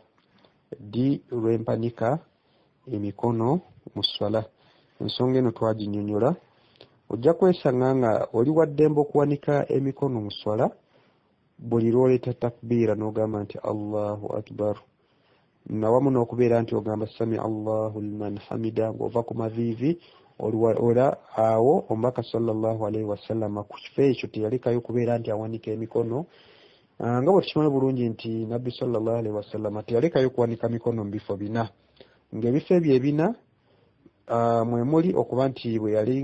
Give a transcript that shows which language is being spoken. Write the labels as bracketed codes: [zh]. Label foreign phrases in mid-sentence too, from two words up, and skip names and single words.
[lg] Ddi lwempanika emikono mu swala. Ensonga eno twaginnyonnyola. Ojja kwesanga nga oli wa ddembe okuwanika emikono mu swala buli lw'oleeta takbiira n'ogamba nti [ar] الله أكبر, [lg] nawamu n'okubeera nti ogamba [ar] سمع الله لمن حمده [lg] ng'ova ku maviivi. Ola awo omubaka [ar] صلى الله عليه وسلم [lg] ku kifo ekyo teyalekayo kubeera nti awanika emikono, nga bwe tukimanyi bulungi nti nabbi [ar] صلى الله عليه [lg] wasallam teyalekayo kuwanika mikono mu bifo bina, ng'ebifo ebyo ebina mwe muli okuba nti bwe yali